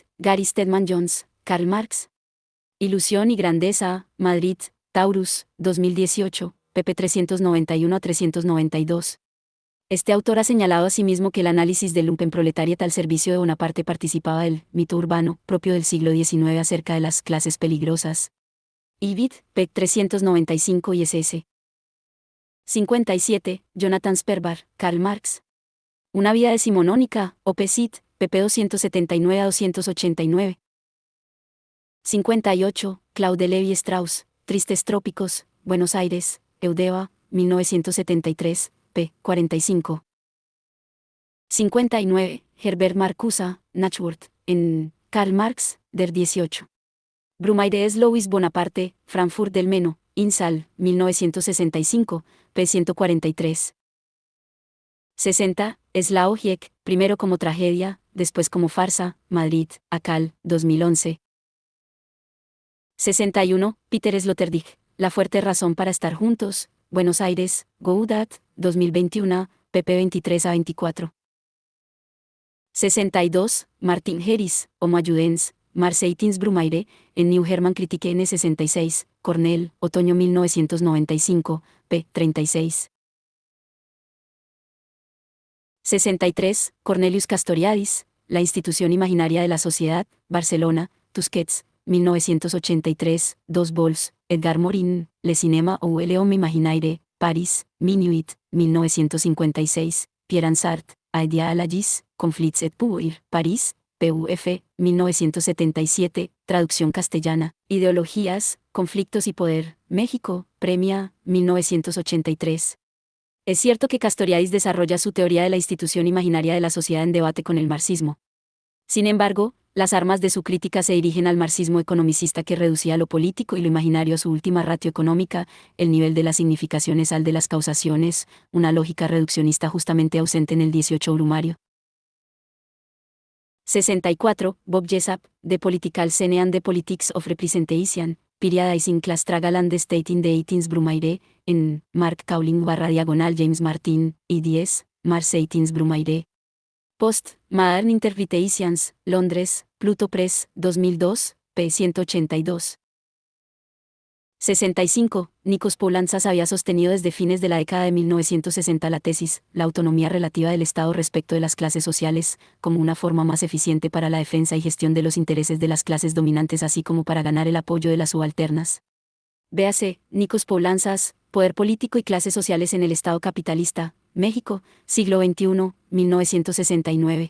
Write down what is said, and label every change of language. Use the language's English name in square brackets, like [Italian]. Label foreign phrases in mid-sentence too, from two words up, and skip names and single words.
[Spanish] Gary Steadman Jones, Karl Marx. Ilusión y grandeza, Madrid, Taurus, 2018, pp 391 a 392. Este autor ha señalado asimismo que el análisis del lumpenproletariat al servicio de Bonaparte participaba del mito urbano propio del siglo XIX acerca de las clases peligrosas. Ibid, p. 395 y ss. 57. Jonathan Sperbar, Karl Marx. Una vida decimonónica, Opcit, pp 279 a 289. 58. Claude Levi Strauss, Tristes Trópicos, Buenos Aires, Eudeva, 1973, p. 45. 59. Herbert Marcuse, Nachwort, en Karl Marx, der 18. Brumaire Louis Bonaparte, Frankfurt del Meno, Insal, 1965, p. 143. 60. Slao Hiek, primero como tragedia, después como farsa, Madrid, Acal, 2011. 61. Peter Sloterdijk, La fuerte razón para estar juntos, Buenos Aires, Goudat, 2021, pp 23 a 24. 62. Martin Harris, Homo Adjudens, Marseillins Brumaire, en New German Critique N66, Cornell, otoño 1995, p. 36. 63. Cornelius Castoriadis, La institución imaginaria de la sociedad, Barcelona, Tusquets, 1983, 2 vols, Edgar Morin, Le Cinéma ou l'Homme Imaginaire, Paris, Minuit, 1956, Pierre Ansart, Idéalogis, Conflits et Pouvoir, París, PUF, 1977, traducción castellana, Ideologías, Conflictos y Poder, México, Premia, 1983. Es cierto que Castoriadis desarrolla su teoría de la institución imaginaria de la sociedad en debate con el marxismo. Sin embargo, las armas de su crítica se dirigen al marxismo economicista que reducía lo político y lo imaginario a su última ratio económica, el nivel de las significaciones al de las causaciones, una lógica reduccionista justamente ausente en el 18 Brumario. 64. Bob Jessup, The Political Scene and the Politics of Representation, Periodizing Class Tragaland State in the 18th Brumaire, en Mark Cowling /diagonal James Martin, y 10, Mars 18th Brumaire. Post, Modern Interpretations, Londres, Pluto Press, 2002, p. 182. 65. Nikos Poulantzas había sostenido desde fines de la década de 1960 la tesis, la autonomía relativa del Estado respecto de las clases sociales, como una forma más eficiente para la defensa y gestión de los intereses de las clases dominantes así como para ganar el apoyo de las subalternas. Véase, Nikos Poulantzas, Poder político y clases sociales en el Estado capitalista, México, siglo XXI, 1969.